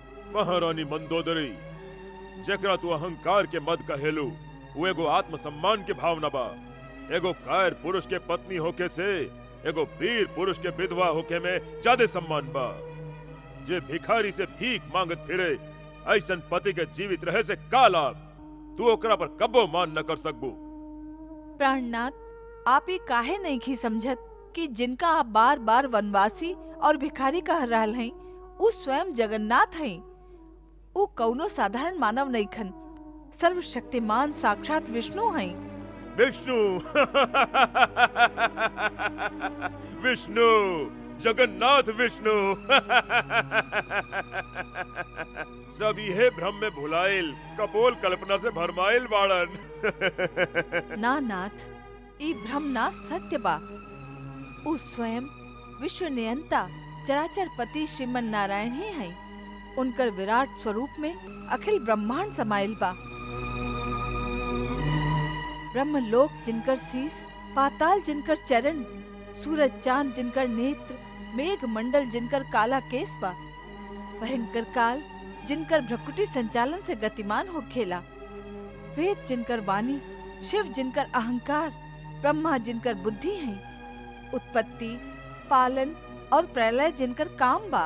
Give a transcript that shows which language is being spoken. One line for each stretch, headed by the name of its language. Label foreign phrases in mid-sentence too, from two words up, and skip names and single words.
Bhojpuri: महारानी मंदोदरी, जेकरा तू अहंकार के मद कहेलू, वो एगो आत्मसम्मान के भावना बा। एगो कायर पुरुष के पत्नी होके से एगो वीर पुरुष के विधवा होके में ज्यादा सम्मान बा। जे भिखारी से भीख मांगत फिरे, ऐसन पति के जीवित रहे से का लाभ? तू ओकरा पर कब्बो मान न कर सकबू। प्राणनाथ, आप ये काहे नहीं की समझत कि जिनका आप बार बार वनवासी और भिखारी कह रहल हैं, वो स्वयं जगन्नाथ हैं। वो कौनो साधारण मानव नहीं खन, सर्वशक्तिमान साक्षात विष्णु हैं। विष्णु! विष्णु, जगन्नाथ विष्णु! सब ये भ्रम में भुलाइल कपोल कल्पना से भरमाइल बाड़न। ना नाथ, ई भ्रम ना सत्य बा। उ स्वयं विश्व नियंता चराचर पति श्रीमन नारायण ही हैं। उनकर विराट स्वरूप में अखिल ब्रह्मांड समाइल बा। ब्रह्मलोक जिनकर शीस, पाताल जिनकर चरण, सूरज चांद जिनकर नेत्र, मेघ मंडल जिनकर काला केस बा, भयंकर काल जिनकर भ्रकुटी संचालन से गतिमान हो खेला, वेद जिनकर वाणी, शिव जिनकर अहंकार, ब्रह्मा जिनकर बुद्धि है, उत्पत्ति, पालन और प्रलय जिनकर काम बा।